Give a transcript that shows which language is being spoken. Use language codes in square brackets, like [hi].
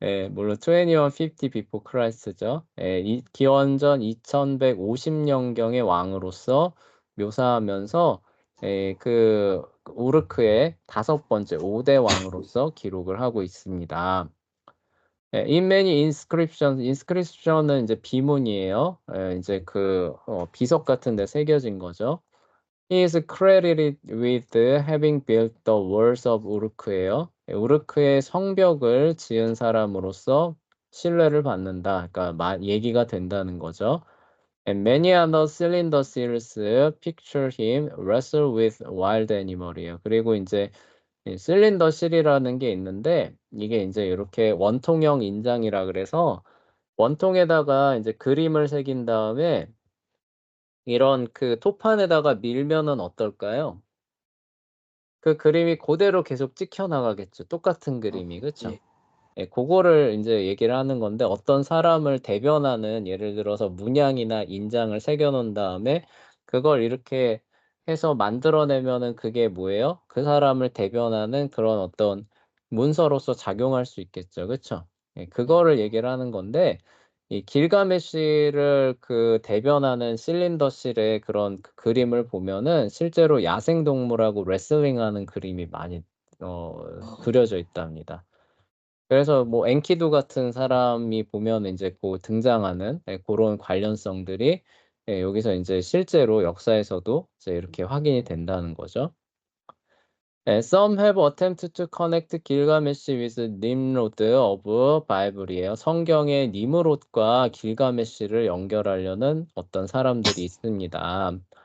[ko] 물론 2150 [en] before Christ [ko] 죠. 기원전 2150년경의 왕으로서 묘사하면서 그 우르크의 5번째 5대 왕으로서 기록을 하고 있습니다. [en] In many inscription은 [ko] 이제 비문이에요. 이제 그 비석 같은 데 새겨진 거죠. [en] He is credited with having built the walls of 우르크예요. [ko] 우르크의 성벽을 지은 사람으로서 신뢰를 받는다. 그러니까 얘기가 된다는 거죠. [en] And many other cylinder seals picture him wrestle with wild animal이에요. [ko] 그리고 이제 실린더 실이라는 게 있는데 이게 이제 이렇게 원통형 인장이라 그래서 원통에다가 이제 그림을 새긴 다음에 이런 그 토판에다가 밀면은 어떨까요? 그 그림이 고대로 계속 찍혀 나가겠죠. 똑같은 그림이. 그쵸? 예. 예, 고거를 인제 얘기를 하는 건데 어떤 사람을 대변하는 예를 들어서 문양이나 인장을 새겨 놓은 다음에 그걸 이렇게 해서 만들어 내면은 그게 뭐예요? 그 사람을 대변하는 그런 어떤 문서로서 작용할 수 있겠죠. 그쵸? 예, 그거를 얘기를 하는 건데 이 길가메시를 그 대변하는 실린더실의 그런 그 그림을 보면은 실제로 야생동물하고 레슬링하는 그림이 많이 그려져 있답니다. 그래서 뭐 엔키두 같은 사람이 보면 인제 고 등장하는 예 고런 관련성들이 예 여기서 인제 실제로 역사에서도 이제 이렇게 확인이 된다는 거죠. [en] 예, Some have attempted to connect Gilgamesh with Nimrod of Bible이에요. [ko] 성경의 니므롯과 길가메시를 연결하려는 어떤 사람들이 있습니다.